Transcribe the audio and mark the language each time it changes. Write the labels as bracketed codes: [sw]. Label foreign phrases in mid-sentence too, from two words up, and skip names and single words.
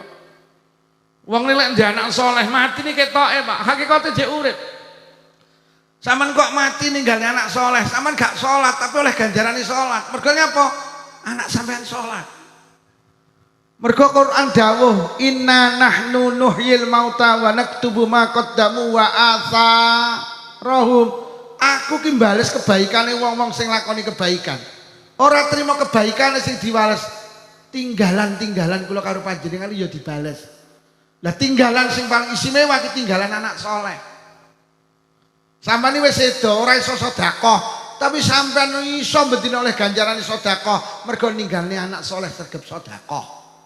[jv] Wong lek duwe anak saleh mati ni ketoke Pak, hakikate cek urip. Saman kok mati ninggal anak saleh, saman gak salat tapi oleh ganjarane salat. Mergo nyapa? Anak sampean salat. Mergo Quran dawuh [ar] inna nahnu nuhyil mauta wa naktubu ma qaddamu wa atharahum. [jv] Aku ki mbales kebaikane wong-wong sing lakoni kebaikan. Ora terima kebaikan sing diwales tinggalan-tinggalan kula karo panjenengan ya dibales. Lah tinggalan sing paling istimewa ki tinggalan anak soleh. Sampeyan wis sedo ora iso sedekah, tapi sampeyan iso bendina oleh ganjaran sedekah mergo ninggalne anak soleh sregep sedekah.